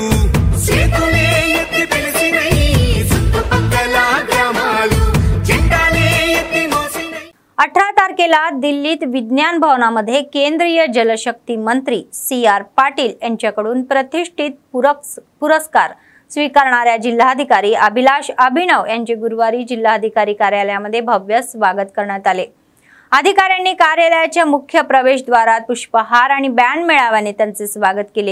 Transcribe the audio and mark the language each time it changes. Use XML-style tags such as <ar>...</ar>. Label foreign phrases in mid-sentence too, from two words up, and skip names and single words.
<te>చేతులే ఎత్తి పిలిచినై, చుట్టుపక్కల గ్రామాలు జెండాలే ఎత్తి మోసినై.</te> <mr>18 तारखेला दिल्लीत विज्ञान भवनामध्ये केंद्रीय जलशक्ती मंत्री CR पाटील यांच्याकडून प्रतिष्ठित पुरस्कार स्वीकारणाऱ्या जिल्हाधिकारी अभिलाष अभिनव यांचे गुरुवारी जिल्हाधिकारी कार्यालयामध्ये भव्य स्वागत करण्यात आले. अधिकाऱ्यांनी कार्यालयाच्या मुख्य प्रवेशद्वारात पुष्पहार आणि बँड मेळाव्याने त्यांचे स्वागत केले.</mr>